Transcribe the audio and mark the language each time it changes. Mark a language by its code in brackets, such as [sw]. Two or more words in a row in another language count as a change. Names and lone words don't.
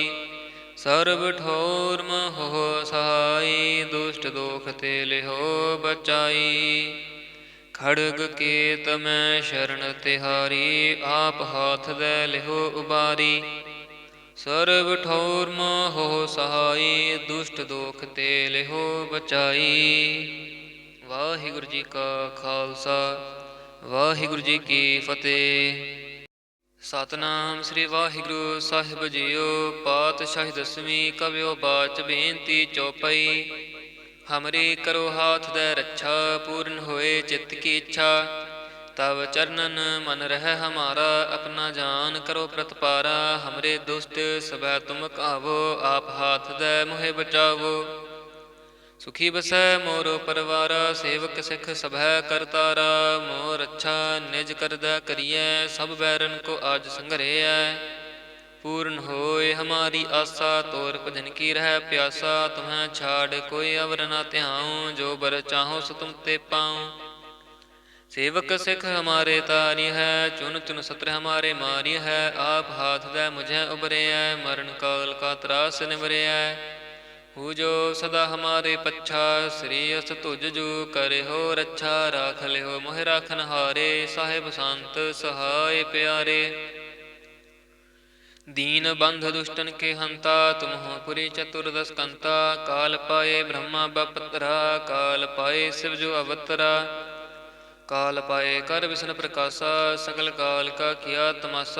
[bra] सर्व ठोर महो सहाय, दुष्ट दोख ते लिहो बचाई। खड़ग केत मैं शरण तिहारी, आप हाथ दै लिहो उबारी। सर्व ठौर मोह सहाय, दुष्ट दोख ते लिहो बचाई। वाहिगुरु जी का खालसा, वाहिगुरु जी की फतेह। सतनाम श्री वाहिगुरु साहिब जीओ। पातशाही दसवीं कवियो बाच बेनती चौपई। हमरे करो हाथ दੈ रच्छा, पूरन होए चित्त की इच्छा। तव चरणन मन रह हमारा, अपना जान करो प्रतपारा। हमरे दुष्ट सबह तुम कावो, आप हाथ दे मोहे बचावो। सुखी बसै मोरो परवारा, सेवक सिख सबह करतारा। मोर अच्छा निज करदै करियै, सब बैरन को आज संघरियै। पूर्ण होय हमारी आशा, तोर भजन की रह प्यासा। तुम्हें छाड़ कोई अवर न ध्याऊं, जो बर चाहो सो तुम ते पाऊं। सेवक सिख हमारे तारी है, चुन चुन सत्र हमारे मारी है। आप हाथ दे मुझे उबरे है, मरण काल का त्रास निवरे है। हु जो सदा हमारे पच्छा, श्री अस तुझ जू करे हो रच्छा। राख ले हो मोहि राखन हारे, साहिब संत सहाय प्यारे। दीन बंध दुष्टन के हंता, तुम हो पुरी चतुर्दश कंता। काल पाए ब्रह्मा बपतरा, काल पाए शिव जो अवतरा। काल पाए कर विष्णु प्रकाशा, सकल काल का किया तमाशा।